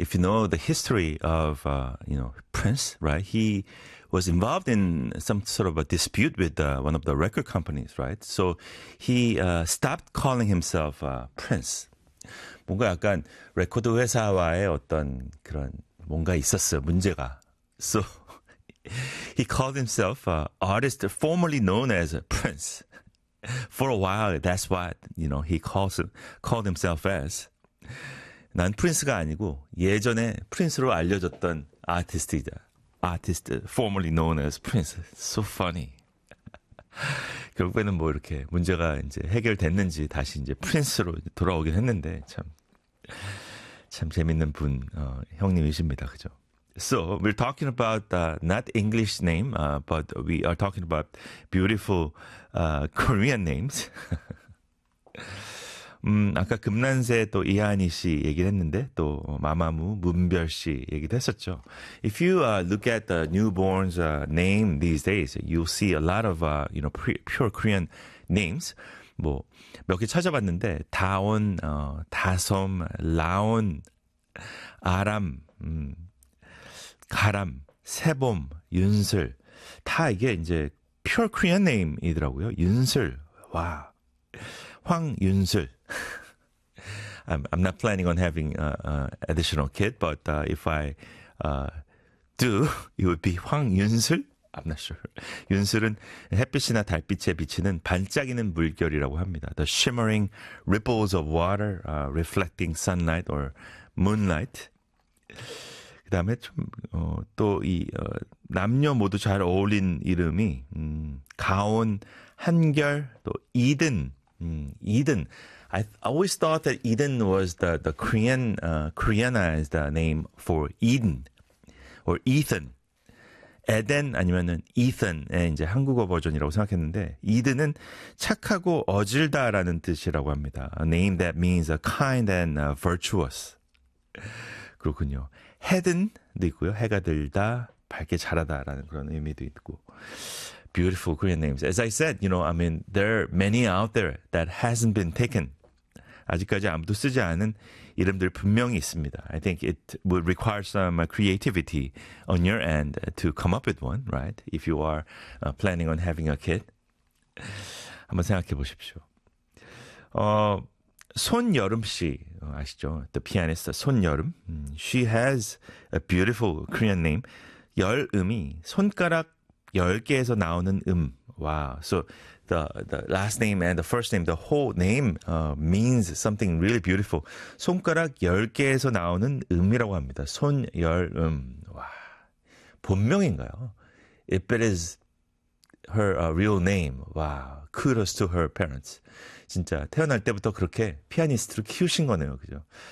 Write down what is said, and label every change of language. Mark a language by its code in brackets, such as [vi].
[en] If you know the history of, you know, Prince, right? He was involved in some sort of a dispute with one of the record companies, right? So he stopped calling himself Prince. [ko] 뭔가 약간 레코드 회사와의 어떤 그런 뭔가 있었어요, 문제가. [en] So he called himself artist formerly known as Prince. For a while, that's what, you know, he called himself as. [ko] 난 프린스가 아니고 예전에 프린스로 알려졌던 아티스트이자 아티스트 [en] formerly known as Prince. So funny. [ko] 결국에는 뭐 이렇게 문제가 이제 해결됐는지 다시 이제 프린스로 돌아오긴 했는데 참 재밌는 분 형님이십니다. 그죠? [en] So we're talking about not English name but we are talking about beautiful Korean names. [ko] 아까 금난세 또 이하니 씨 얘기를 했는데 또 마마무 문별 씨 얘기도 했었죠. [en] If you look at the newborn's name these days, you'll see a lot of you know pure Korean names. [ko] 뭐 몇 개 찾아봤는데 다온, 다솜, 라온, 아람, 가람, 세봄, 윤슬 다 이게 이제 [en] pure Korean [ko] name이더라고요. 윤슬, 와, 황윤슬. [en] I'm not planning on having additional kid, but if I do, it would be 황윤슬. I'm not sure. [ko] 윤슬은 햇빛이나 달빛에 비치는 반짝이는 물결이라고 합니다. [en] The shimmering ripples of water reflecting sunlight or moonlight. [ko] 그 다음에 좀 또 이 남녀 모두 잘 어울린 이름이 가온, 한결, 또 이든, 이든. [en] I always thought that Eden was the Korean Koreanized name for Eden or Ethan. [ko] Eden 아니면은 Ethan의 이제 한국어 버전이라고 생각했는데 Eden은 착하고 어질다라는 뜻이라고 합니다. [en] A name that means a kind and virtuous. [ko] 그렇군요. Head은도 있고요. 해가 들다, 밝게 자라다라는 그런 의미도 있고. [en] Beautiful Korean names. As I said, you know, I mean, there are many out there that hasn't been taken. [ko] 아직까지 아무도 쓰지 않은 이름들 분명히 있습니다. [en] I think it would require some creativity on your end to come up with one, right? If you are planning on having a kid. [ko] 한번 생각해 보십시오. 손여름 씨 아시죠? [en] The pianist [ko] 손여름. [en] She has a beautiful Korean name. [ko] 열음이 손가락 10개에서 나오는 음. [en] Wow. So the last name and the first name, the whole name means something really beautiful. [ko] 손가락 10개에서 나오는 음이라고 합니다. 손열음. 와. 본명인가요? [en] If it is her real name. Wow. Kudos to her parents. [ko] 진짜 태어날 때부터 그렇게 피아니스트를 키우신 거네요. 그죠?